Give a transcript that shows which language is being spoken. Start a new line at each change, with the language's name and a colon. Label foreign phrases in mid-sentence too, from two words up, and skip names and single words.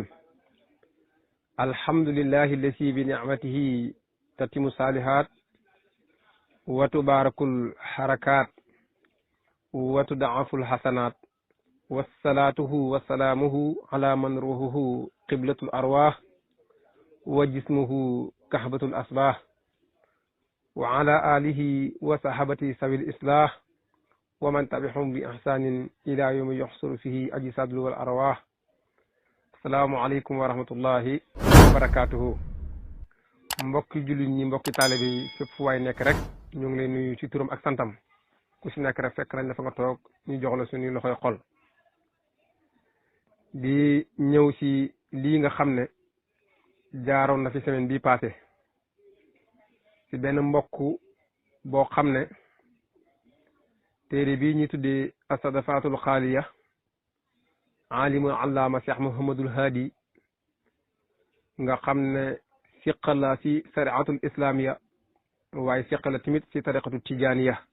Arabic: الحمد لله الذي بنعمته تتم الصالحات وتبارك الحركات وتضاعف الحسنات، والصلاة وسلامه على من روحه قبلة الأرواح وجسمه كهبة الأصباح، وعلى آله وصحبه سوي الإصلاح ومن تبعهم بإحسان إلى يوم يحصل فيه أجساد والأرواح. السلام عليكم ورحمة الله وبركاته.
Wolof: mbokki jullit ñi, mbokki taalibe yi, fépp fu waay nekk rek ñu ngi lay nuyu ci turam ak santam. ku si nekk rek fekk nañ la fa nga toog ñu jox la suñuy loxoy xol di ñëw si lii nga xam ne jaaroon na fi semaine bii passé si benn mbokk boo xam ne téere bii ñuy tuddee asadafatul xaaliya alimul allaama Cheikh Mouhamadul Hadi nga xam ne siqa la si
Arabic: الشريعة الإسلامية
Wolof: waaye siqa la tamit si
Arabic: الطريقة التجانية.